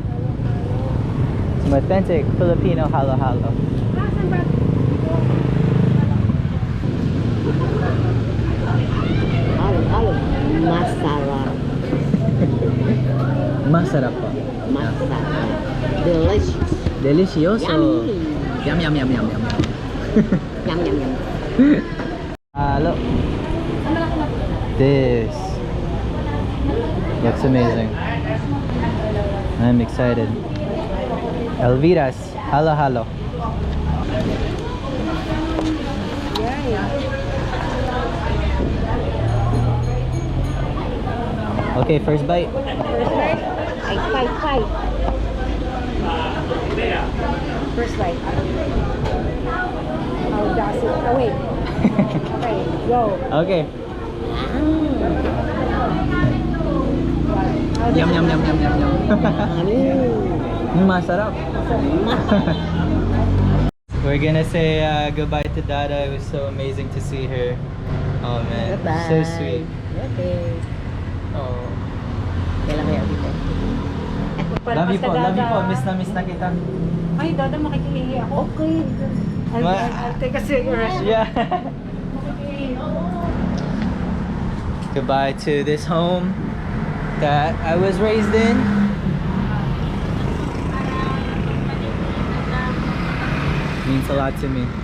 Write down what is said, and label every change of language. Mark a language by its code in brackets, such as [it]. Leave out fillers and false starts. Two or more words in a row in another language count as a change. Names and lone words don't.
[en] Some authentic Filipino halo halo. [tl] Asan ba? Halo. Masarap. Masarap po. Masarap. [en] Delicious. Delicioso. Yummy. Yum yum yum yum yum. Yum, yum, yum. Halo. This looks amazing. I'm excited. Elvira's halo halo. Okay, first bite. Fight. First bite. How does it? Oh, wait. Okay, go. Okay. Yum yum yum yum yum yum. [tl] Masarap. [en] We're gonna say goodbye to Dada. It was so amazing to see her. Oh man, so sweet. Okay. Oh. [tl] Kailan dito? [en] Love you [tl] po. Miss na kita. Ay, Dada, makikihingi ako. [en] Okay. I'll take a cigarette. Yeah. Goodbye to this home that I was raised in. Means a lot to me.